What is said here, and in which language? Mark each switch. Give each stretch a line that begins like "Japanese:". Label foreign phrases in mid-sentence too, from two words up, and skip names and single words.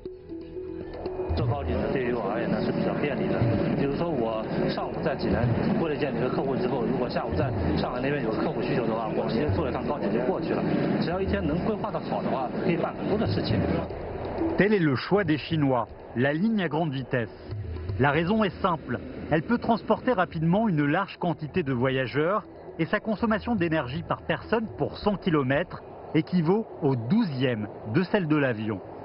Chinese: 坐高铁呢，对于我而言呢是比较便利的。比如说我上午在济南过了见你的客户之后，如果下午在上海那边有客户需求的话，我直接坐一趟高铁就过去了。只要一天能规划的好的话，可以办很多的事情。
French: Tel est le choix des Chinois, la ligne à grande vitesse. La raison est simple, elle peut transporter rapidement une large quantité de voyageurs et sa consommation d'énergie par personne pour 100 km équivaut au 12e de celle de l'avion.